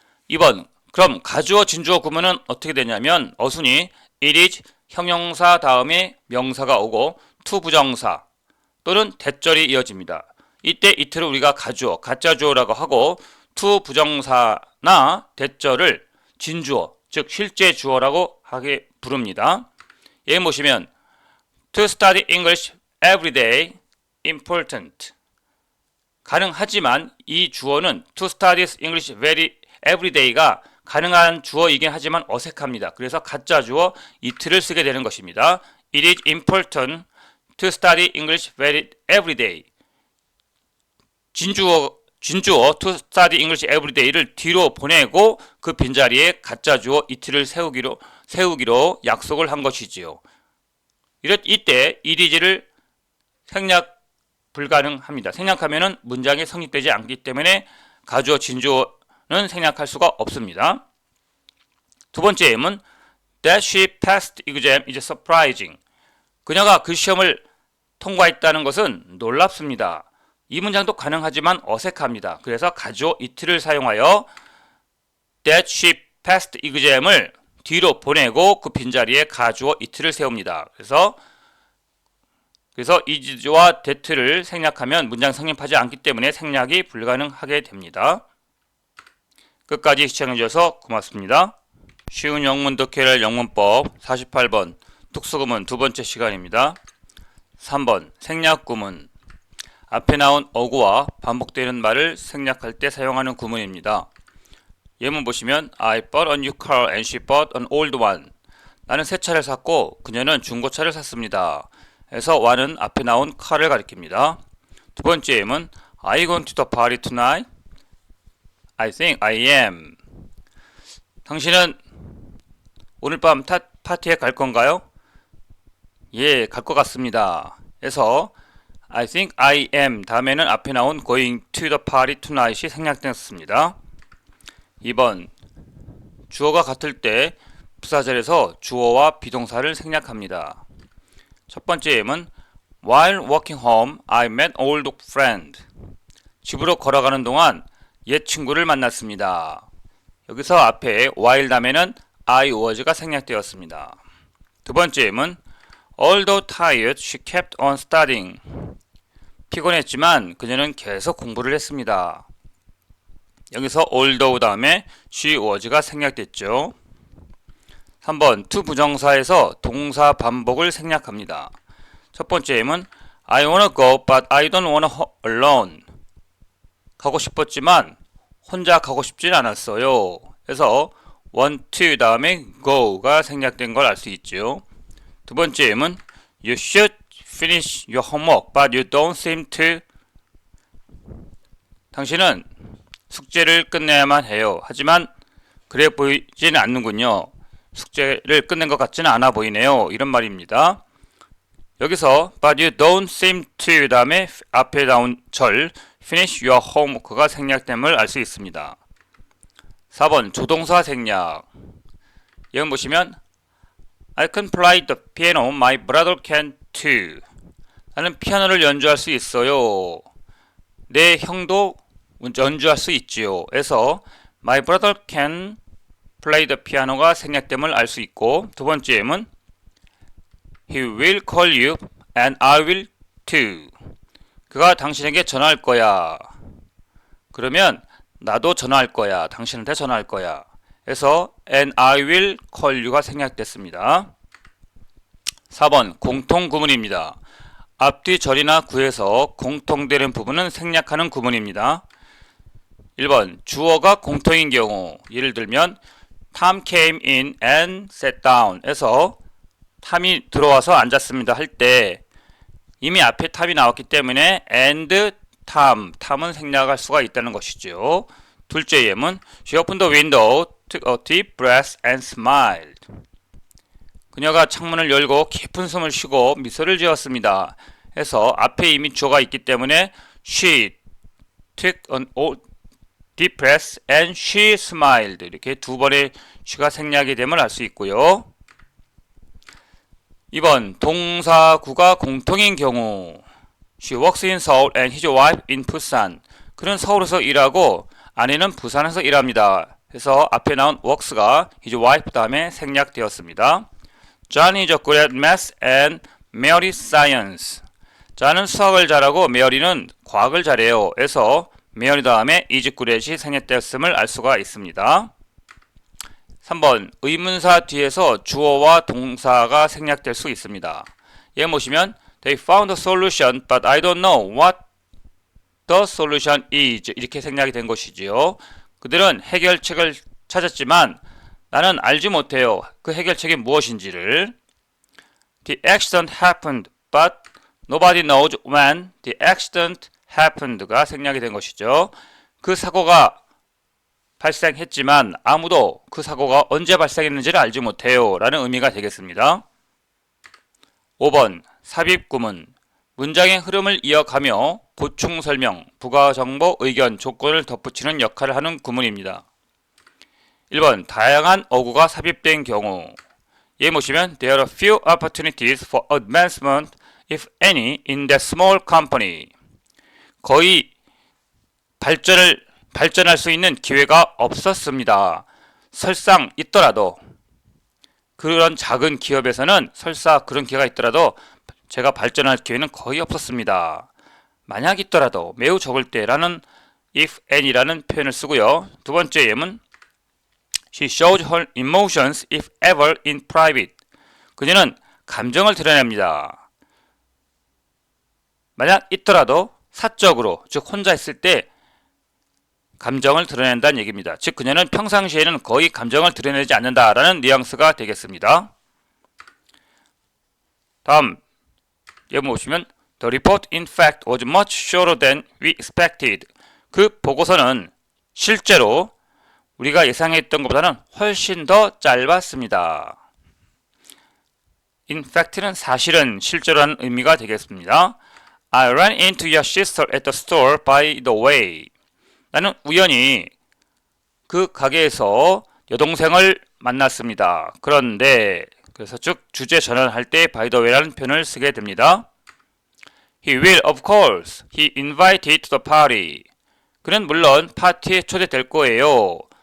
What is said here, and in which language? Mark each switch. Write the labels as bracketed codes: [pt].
[ko] 2번 그럼 가주어 진주어 구문은 어떻게 되냐면 어순이 It is 형용사 다음에 명사가 오고 to 부정사 또는 대절이 이어집니다. 이때 it를 우리가 가주어, 가짜주어라고 하고 to 부정사나 대절을 진주어, 즉 실제 주어라고 하게 부릅니다. 예를 보시면 [en] To study English every day important. [ko] 가능하지만 이 주어는 [en] to study English every day [ko] 가 가능한 주어이긴 하지만 어색합니다. 그래서 가짜 주어 it를 쓰게 되는 것입니다. [en] It is important to study English every day. [ko] 진주어 [en] to study English every day [ko] 를 뒤로 보내고 그 빈자리에 가짜 주어 it를 세우기로 약속을 한 것이지요. 이때 it is를 생략 불가능합니다. 생략하면은 문장이 성립되지 않기 때문에 가주어 진주어는 생략할 수가 없습니다. 두 번째 예문 [en] That she passed exam is surprising. [ko] 그녀가 그 시험을 통과했다는 것은 놀랍습니다. 이 문장도 가능하지만 어색합니다. 그래서 가주어 it를 사용하여 [en] That she passed exam [ko] 을 뒤로 보내고 그 빈자리에 가주어 it를 세웁니다. 그래서 is와 that를 생략하면 문장 성립하지 않기 때문에 생략이 불가능하게 됩니다. 끝까지 시청해주셔서 고맙습니다. 쉬운 영문 독해를 영문법 48번 특수구문 두 번째 시간입니다. 3번 생략 구문. 앞에 나온 어구와 반복되는 말을 생략할 때 사용하는 구문입니다. 예문 보시면 [en] I bought a new car and she bought an old one. [ko] 나는 새 차를 샀고 그녀는 중고차를 샀습니다. 그래서 one은 앞에 나온 car를 가리킵니다. 두 번째 예문 [en] Are you going to the party tonight? I think I am. [ko] 당신은 오늘 밤 파티에 갈 건가요? 예, 갈 것 같습니다. 그래서 [en] I think I am [ko] 다음에는 앞에 나온 [en] going to the party tonight이 [ko] 생략되었습니다. 2번 주어가 같을 때 부사절에서 주어와 비동사를 생략합니다. 첫 번째 예문 [en] While walking home, I met an old friend. [ko] 집으로 걸어가는 동안 옛 친구를 만났습니다. 여기서 앞에 while 다음에는 I was가 생략되었습니다. 두 번째 예문 [en] Although tired, she kept on studying. [ko] 피곤했지만 그녀는 계속 공부를 했습니다. 여기서 although 다음에 she was가 생략됐죠. 3번 to 부정사에서 동사 반복을 생략합니다. 첫 번째 예문 [en] I wanna go but I don't wanna alone. [ko] 가고 싶었지만 혼자 가고 싶진 않았어요. 그래서 want to 다음에 go가 생략된 걸 알 수 있죠. 두 번째 예문 [en] You should finish your homework but you don't seem to. [ko] 당신은 숙제를 끝내야만 해요. 하지만 그래 보이지는 않는군요. 숙제를 끝낸 것 같지는 않아 보이네요. 이런 말입니다. 여기서 [en] but you don't seem to [ko] 다음에 앞에 나온 절 [en] finish your homework [ko] 가 생략됨을 알 수 있습니다. 4번 조동사 생략. 예문 보시면 [en] I can play the piano, my brother can too. [ko] 나는 피아노를 연주할 수 있어요. 내 형도 연주할 수 있지요. 그래서 [en] my brother can play the piano가 [ko] 생략됨을 알 수 있고 두 번째 예문 [en] He will call you and I will too. [ko] 그가 당신에게 전화할 거야. 그러면 나도 전화할 거야. 당신한테 전화할 거야. 그래서 [en] and I will call you가 [ko] 생략됐습니다. 4번 공통 구문입니다. 앞뒤 절이나 구에서 공통되는 부분은 생략하는 구문입니다. 1번 주어가 공통인 경우 예를 들면 [en] Tom came in and sat down [ko] 에서 탐이 들어와서 앉았습니다 할 때 이미 앞에 탐이 나왔기 때문에 and 탐은 생략할 수가 있다는 것이죠. 둘째 예문 [en] She opened the window, took a deep breath and smiled. [ko] 그녀가 창문을 열고 깊은 숨을 쉬고 미소를 지었습니다. 해서 앞에 이미 주어가 있기 때문에 [en] She took an deep breath and she smiled. [ko] 이렇게 두 번의 she가 생략이 됨을 알 수 있고요. 2번 동사구가 공통인 경우 [en] She works in Seoul and his wife in Busan. [ko] 그는 서울에서 일하고 아내는 부산에서 일합니다. 그래서 앞에 나온 works가 his wife 다음에 생략되었습니다. [en] John is good at math and Mary science. [ko] John은 수학을 잘하고 메어리는 과학을 잘해요. 그래서 메어리 다음에 [en] is good at [ko] 이 생략되었음을 알 수가 있습니다. 3번 의문사 뒤에서 주어와 동사가 생략될 수 있습니다. 예문 보시면 [en] They found a solution but I don't know what the solution is. [ko] 이렇게 생략이 된 것이지요. 그들은 해결책을 찾았지만 나는 알지 못해요. 그 해결책이 무엇인지를. [en] The accident happened but nobody knows when the accident happened가 [ko] 생략이 된 것이죠. 그 사고가 발생했지만 아무도 그 사고가 언제 발생했는지를 알지 못해요 라는 의미가 되겠습니다. 5번 삽입구문 문장의 흐름을 이어가며 보충 설명, 부가 정보, 의견, 조건을 덧붙이는 역할을 하는 구문입니다. 1번 다양한 어구가 삽입된 경우 예문 보시면 [en] There are few opportunities for advancement if any in that small company. [ko] 거의 발전할 수 있는 기회가 없었습니다. 설상 있더라도 그런 작은 기업에서는 설사 그런 기회가 있더라도 제가 발전할 기회는 거의 없었습니다. 만약 있더라도 매우 적을 때라는 if any라는 표현을 쓰고요. 두 번째 예문 [en] She shows her emotions if ever in private. [ko] 그녀는 감정을 드러냅니다. 만약 있더라도 사적으로 즉 혼자 있을 때 감정을 드러낸다는 얘기입니다. 즉 그녀는 평상시에는 거의 감정을 드러내지 않는다라는 뉘앙스가 되겠습니다. 다음 예문 보시면 [en] The report in fact was much shorter than we expected. [ko] 그 보고서는 실제로 우리가 예상했던 것보다는 훨씬 더 짧았습니다. In fact는 사실은 실제로라는 의미가 되겠습니다. [en] I ran into your sister at the store by the way. [ko] 나는 우연히 그 가게에서 여동생을 만났습니다. 그런데 그래서 즉 주제 전환할 때 by the way라는 표현을 쓰게 됩니다. [en] He will, of course. He invited to the party. [ko] 그는 물론 파티에 초대될 거예요.